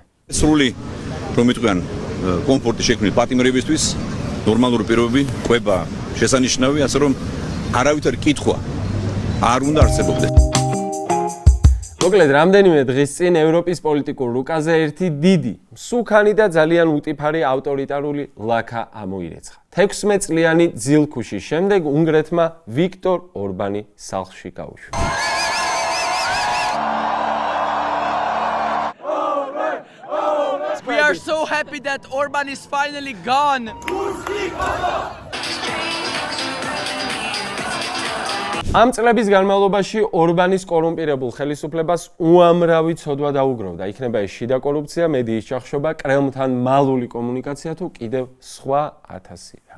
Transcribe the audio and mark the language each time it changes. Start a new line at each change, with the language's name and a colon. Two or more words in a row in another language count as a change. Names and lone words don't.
Georgian: სრული რომ იტყვიან კომფორტი შექმნილი პატიმრებისთვის, ნორმალური პირობები, ყვება შესანიშნავი, ასე რომ არავითარი კითხვა არ უნდა არსებობდეს. მოკლედ, რამდენიმე დღის წინ ევროპის პოლიტიკურ რუკაზე ერთი დიდი, მსუქანი და ძალიან უტიფარი ავტორიტარული ლაქა ამოირეცხა. 16 წლიანი ძილქუშის შემდეგ უნგრეთმა ვიქტორ ორბანი სახლში გაუშვა.
English: We are so happy that Orban is finally gone.
Georgian: ამ წლების განმავლობაში ორბანის კორუმპირებულ ხელისუფლებას უამრავი ცოდვა დაუგროვდა. იქნება ეს შიდა კორუფცია, მედიის ჩახშობა, კრემლთან მალული კომუნიკაცია თუ კიდევ სხვა ათასი რამ.